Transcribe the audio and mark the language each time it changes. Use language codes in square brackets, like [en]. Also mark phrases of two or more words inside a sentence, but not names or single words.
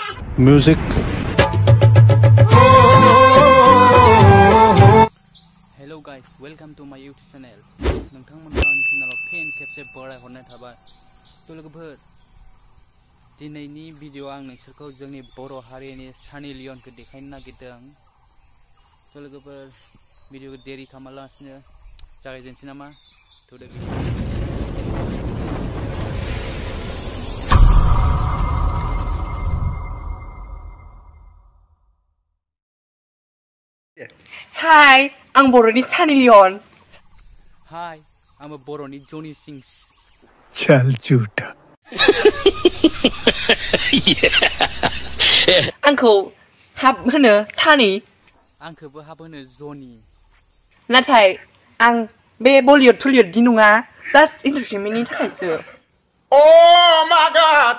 [en] Music. Hello guys, welcome to my YouTube channel. [brx] नोंथांमोनखौ आंनि चेनेलाव फिन खेबसे बरायहरनाय थाबाय। लोगोफोर, दिनैनि भिडिअ आं नोंसोरखौ जोंनि बर' हारिनि सानी लियनखौ देखायनो नागिरदों। लोगोफोर, भिडिअखौ देरि खालामालासिनो जागायजेनसै नामा? [en] To the video. Hi, I'm Boroni Sunny Leon. Hi, I'm a Boroni Johnny Sings. [hi] चल झूठा [brx] आंखौ हाब होनो सानी आंखौबो हाब होनो जनि नाथाय आं बे बलिउड टलिउडनि नङा जास्ट एन्टारटेनमेन्टनि थाखायसो [en] Oh my God!